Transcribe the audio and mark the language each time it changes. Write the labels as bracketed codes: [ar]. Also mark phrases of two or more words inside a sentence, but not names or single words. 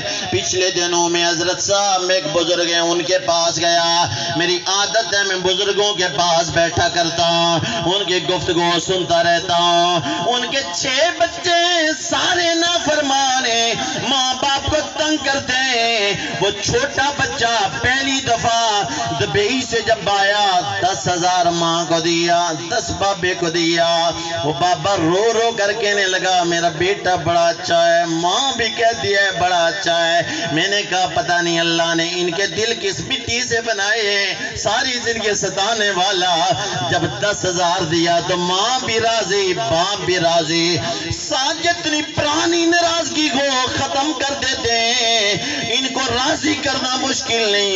[ur] پچھلے دنوں میں حضرت صاحب میں ایک بزرگ ہیں، ان کے پاس گیا، میری عادت ہے میں بزرگوں کے پاس بیٹھا کرتا ہوں، ان کی گفتگو سنتا رہتا ہوں۔ ان کے 6 بچے سارے نافرمان ہیں، ماں باپ کو تنگ کرتے ہیں۔ وہ چھوٹا بچہ پہلی دفعہ دبئی سے جب آیا 10,000 ماں کو دیا، 10 بابے کو دیا۔ وہ بابا رو رو کر کہنے لگا میرا بیٹا بڑا اچھا ہے، ماں بھی کہتی ہے بڑا اچھا ہے۔ میں نے کہا پتہ نہیں اللہ نے ان کے دل کس مٹی سے بنائے ہیں، ساری زندگی ستانے والا۔ جب 10,000 دیا تو ماں بھی راضی، باپ بھی راضی، جتنی پرانی ناراضگی کو ختم کر دیتے ہیں، ان کو راضی کرنا مشکل نہیں۔